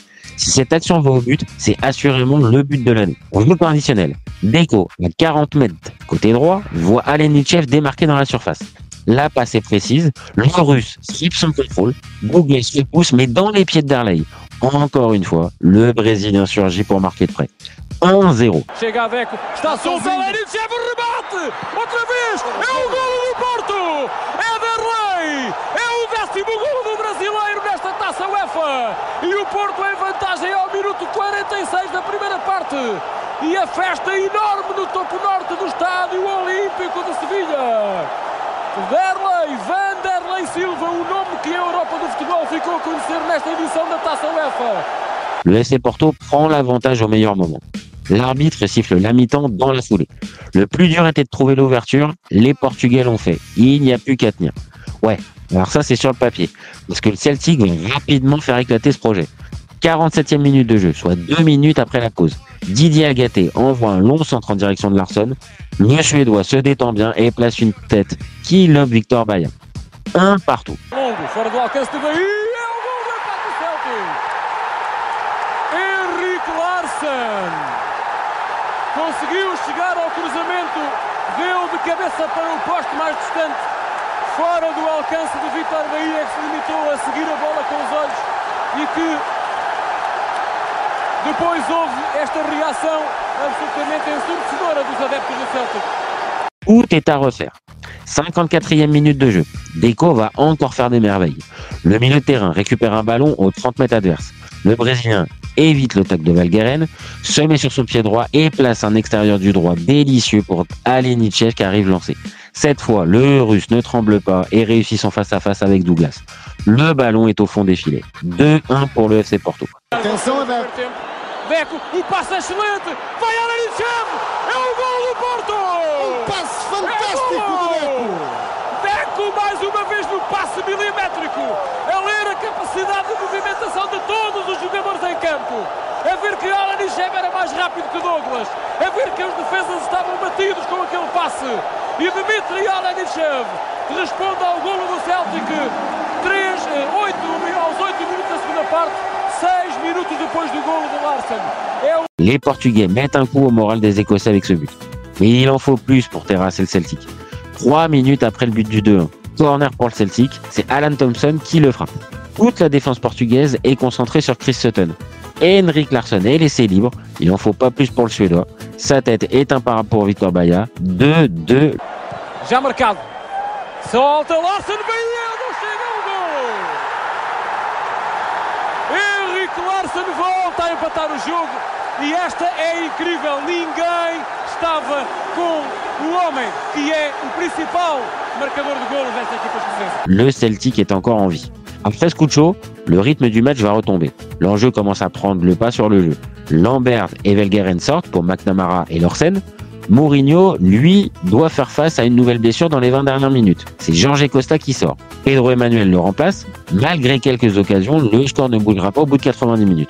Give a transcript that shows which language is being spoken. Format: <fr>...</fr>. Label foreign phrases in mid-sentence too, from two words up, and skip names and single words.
<fr>Si cette action va au but, c'est assurément le but de l'année. On joue par additionnel. Deco, à 40 mètres côté droit, voit Alenichev démarquer dans la surface. La passe est précise, le Russe slip son contrôle, Douglas se pousse mais dans les pieds de Darley. Encore une fois, le Brésilien surgit pour marquer de près. 1-0.</fr> <pt>Chega a Deco, está Sousa, Alenichev, remate! Outra vez, é o golo do Porto! É Darley! É o 10º golo do brasileiro nesta taça UEFA! E o Porto em vantagem ao minuto 46 da primeira parte! E a festa enorme no topo norte do Estádio Olímpico de Sevilha! Vanderlei Silva, o nome que a Europa do futebol ficou a conhecer nesta edição da Taça UEFA.</pt> <fr>Le FC Porto prend l'avantage au meilleur moment. L'arbitre siffle la mi-temps dans la foulée. Le plus dur était de trouver l'ouverture, les Portugais l'ont fait. Il n'y a plus qu'à tenir. Ouais, alors ça c'est sur le papier, parce que le Celtic va rapidement faire éclater ce projet. 47e minute de jeu, soit 2 minutes après la pause. Didier Agaté envoie un long centre en direction de Larsson. Le Suédois se détend bien et place une tête qui lobe Vitor Baia. 1 partout.</fr> <pt>Longo, fora do alcance de Bahia, é o gol do empate do Celtic. Henrik Larsson conseguiu chegar ao cruzamento, deu de cabeça para o poste mais distante, fora do alcance de Vitor Baia, que se limitou a seguir a bola com os olhos e que depois houve esta reação absolutamente ensurdecedora dos adeptos do Celtic.</pt> <fr>Tout est à refaire. 54e minute de jeu. Deco va encore faire des merveilles. Le milieu de terrain récupère un ballon aux 30 mètres adverses. Le Brésilien évite le tacle de Valgueren, se met sur son pied droit et place un extérieur du droit délicieux pour Alenichev qui arrive lancé. Cette fois, le Russe ne tremble pas et réussit son face-à-face avec Douglas. Le ballon est au fond des filets. 2-1 pour le FC Porto.</fr> <pt>Atenção, Deco, o passe excelente, vai Alenichev, é o gol do Porto! Passe fantástico do Deco! Deco mais uma vez no passe milimétrico, a ler a capacidade de movimentação de todos os jogadores em campo, a ver que Alenichev era mais rápido que Douglas, a ver que os defesas estavam batidos com aquele passe, e Dmitry Alenichev responde ao golo do Celtic, aos 8 minutos da segunda parte, 6 minutos depois do golo de Larsen.</pt> <fr>Les Portugais mettent un coup au moral des Écossais avec ce but. Mais il en faut plus pour terrasser le Celtic. 3 minutes après le but du 2-1, corner pour le Celtic, c'est Alan Thompson qui le frappe. Toute la défense portugaise est concentrée sur Chris Sutton. Henrik Larsson est laissé libre, il en faut pas plus pour le Suédois. Sa tête est imparable pour Vitor Baía, 2-2.</fr> <pt>Já marcado, solta Larsen, Baía, não chega ao golo! Henrik Larsson volta a empatar o jogo e esta é incrível, ninguém estava com o homem que é o principal marcador de golos desta équipe escocesa.</pt> <fr>Le Celtic est encore en vie. Après ce coup de chaud, le rythme du match va retomber. L'enjeu commence à prendre le pas sur le jeu. Lambert et Valgueren sortent pour McNamara et Lorsen. Mourinho, lui, doit faire face à une nouvelle blessure dans les 20 dernières minutes. C'est Jorge Costa qui sort. Pedro Emmanuel le remplace. Malgré quelques occasions, le score ne bougera pas au bout de 90 minutes.</fr>